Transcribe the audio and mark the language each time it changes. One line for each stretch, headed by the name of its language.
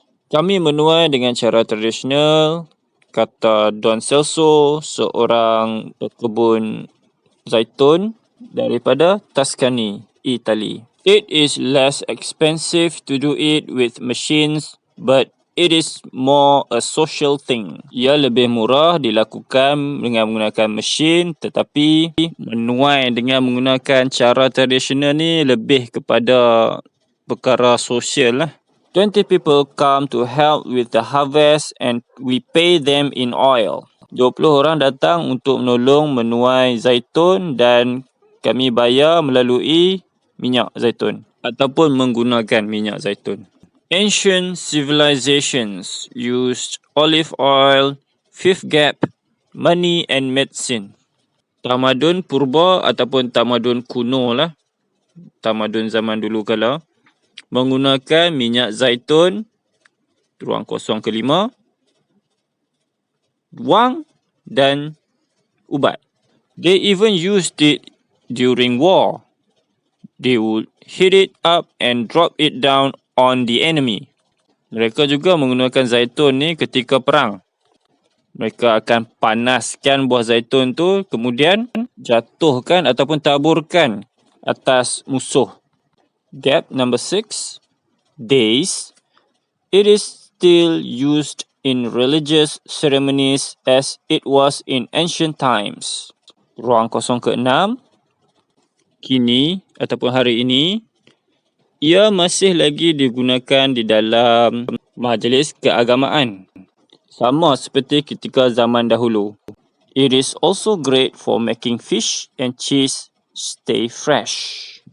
Malay: Kami menuai dengan cara tradisional, kata Don Celso, seorang pekebun zaitun daripada Tuscany, Italy.
English: It is less expensive to do it with machines, but it is more a social thing.
Malay: Ia lebih murah dilakukan dengan menggunakan mesin, tetapi menuai dengan menggunakan cara tradisional ni lebih kepada perkara sosial lah.
English: 20 people come to help with the harvest and we pay them in oil.
Malay: 20 orang datang untuk menolong menuai zaitun dan kami bayar melalui minyak zaitun ataupun menggunakan minyak zaitun.
English: Ancient civilizations used olive oil, fifth gap, money and medicine.
Malay: Tamadun purba ataupun tamadun kuno lah, tamadun zaman dulu kala, menggunakan minyak zaitun, ruang kosong kelima, wang dan ubat.
English: They even used it during war. They would heat it up and drop it down on the enemy.
Malay: Mereka juga menggunakan zaitun ni ketika perang. Mereka akan panaskan buah zaitun tu, kemudian jatuhkan ataupun taburkan atas musuh.
English: Gap number 6. Days. It is still used in religious ceremonies as it was in ancient times.
Malay: Ruang kosong ke-6. Kini ataupun hari ini, ia masih lagi digunakan di dalam majlis keagamaan. Sama seperti ketika zaman dahulu.
English: It is also great for making fish and cheese stay fresh.